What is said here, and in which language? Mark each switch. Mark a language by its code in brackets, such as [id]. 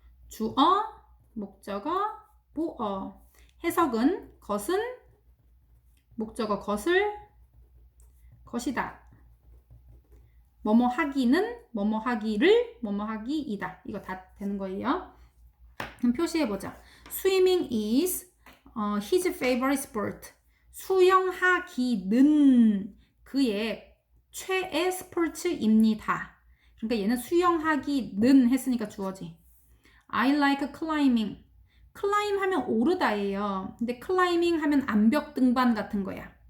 [ko] 주어, 목적어, 보어. 해석은 것은, 목적어 것을, 것이다. 뭐뭐 하기는, 뭐뭐 하기를, 뭐뭐 하기이다. 이거 다 되는 거예요. 그럼 표시해보자. [en] Swimming is his favorite sport. [ko] 수영하기는 그의 최애 스포츠입니다. 그러니까 얘는 수영하기는 했으니까 주어지. [en] I like climbing. [ko] 클라임 하면 오르다예요. 근데 클라이밍 하면 암벽 등반 같은 거야.